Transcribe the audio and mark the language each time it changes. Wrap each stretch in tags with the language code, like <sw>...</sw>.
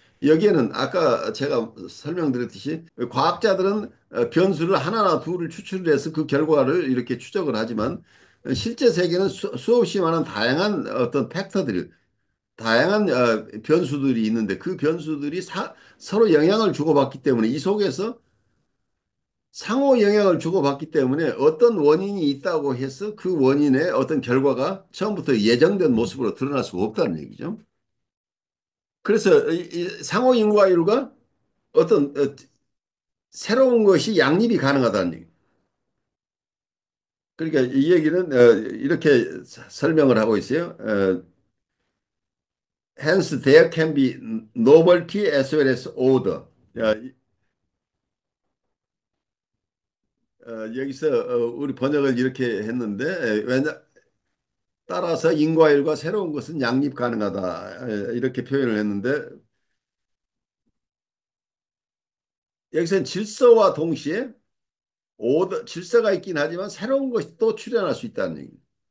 <ko>여기에는 아까 제가 설명드렸듯이 과학자들은 변수를 하나나 둘을 추출해서 그 결과를 이렇게 추적을 하지만 실제 세계는 수없이 많은 다양한 어떤 팩터들이 다양한 변수들이 있는데 그 변수들이 서로 영향을 주고받기 때문에 이 속에서 상호 영향을 주고받기 때문에 어떤 원인이 있다고 해서 그 원인의 어떤 결과가 처음부터 예정된 모습으로 드러날 수가 없다는 얘기죠. 그래서 이 상호 인과율과 어떤 새로운 것이 양립이 가능하다는 얘기. 그러니까 이 얘기는 이렇게 설명을 하고 있어요.</ko> <en>Hence there can be novelty as well as order.</en> <ko>야, 여기서 우리 번역을 이렇게 했는데 왜냐 따라서 인과율과 새로운 것은 양립 가능하다 이렇게 표현을 했는데 여기서는 질서와 동시에 오더 질서가 있긴 하지만 새로운 것이 또 출현할 수 있다는 얘기입니다.</ko>